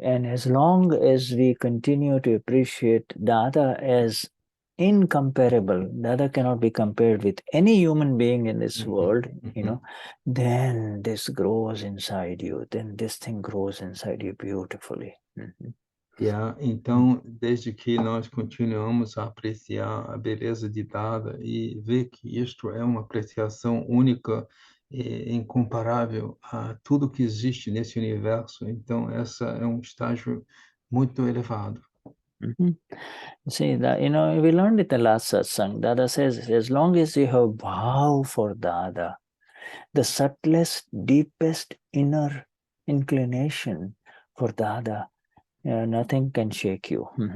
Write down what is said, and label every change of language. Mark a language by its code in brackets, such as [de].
[en] And as long as we continue to appreciate Dada as incomparable, Dada cannot be compared with any human being in this world, then this grows inside you, then this thing grows inside you beautifully. [pt] Então, desde que nós continuamos a apreciar a beleza de Dada e ver que isto é uma apreciação única e incomparável a tudo que existe nesse universo, então essa é estágio muito elevado. [en] See that we learned it in the last satsang. Dada says, as long as you have Bhaav for Dada, the subtlest, deepest inner inclination for Dada, nothing can shake you.